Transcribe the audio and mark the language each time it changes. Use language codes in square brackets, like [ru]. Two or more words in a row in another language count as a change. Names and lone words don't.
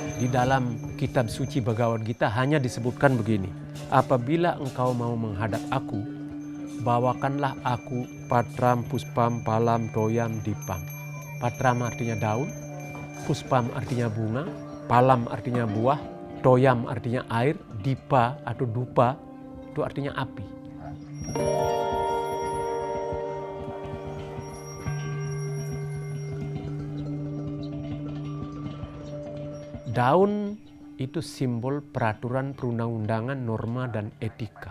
[id] dalam kitab suci Bhagavad Gita hanya disebutkan begini. Apabila engkau mau menghadap aku, bawakanlah aku [sa] patram, puspam, palam, toyam, dipam. [id] Patram artinya daun, puspam artinya bunga, palam artinya buah, toyam artinya air, dipa atau dupa itu artinya api. Daun itu simbol peraturan perundang-undangan, norma, dan etika.